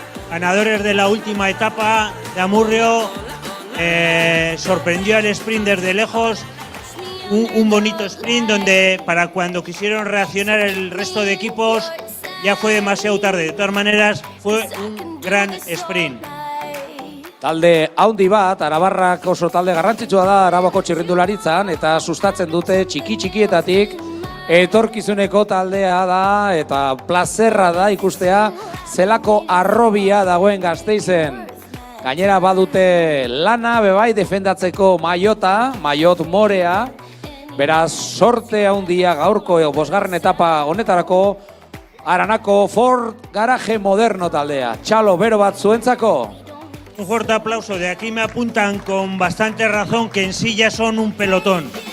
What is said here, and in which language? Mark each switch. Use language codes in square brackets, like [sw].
[es] Ganadores de la última etapa de Amurrio, sorprendió al sprint desde lejos, un bonito sprint donde para cuando quisieron reaccionar el resto de equipos ya fue demasiado tarde. De todas maneras fue un gran sprint. [eu] Talde haundi bat, Arabarrak oso talde garrantzitsua da Arabako txirrindularitzan eta sustatzen dute txikietatik etorkizuneko taldea da eta plazerra da ikustea zelako arrobia dagoen Gasteizen. Gainera badute lana bebai defendatzeko maiot morea, beraz sorte handia gaurko bosgarren etapa honetarako Aranako Ford Garaje Moderno taldea. Txalo bero bat zuentzako. [es] Un fuerte aplauso. De aquí me apuntan con bastante razón que en sí ya son un pelotón.